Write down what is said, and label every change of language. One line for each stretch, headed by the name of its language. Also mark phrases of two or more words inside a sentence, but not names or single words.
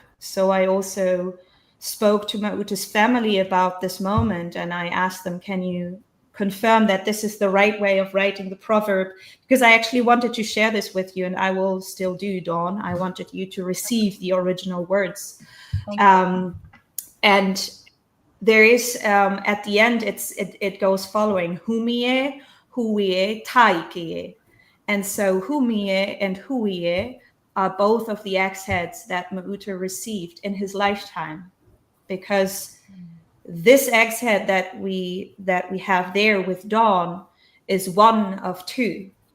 English: So I also spoke to Mauta's family about this moment, and I asked them, can you confirm that this is the right way of writing the proverb? Because I actually wanted to share this with you, and I will still do, Dawn. I wanted you to receive the original words. And there is, at the end, it goes following:
Māori: humie, huie, taikie.
English: And so humie and huie are both of the X-heads that Mauta received in his lifetime, because this X-head that we have there with Dawn is one of two.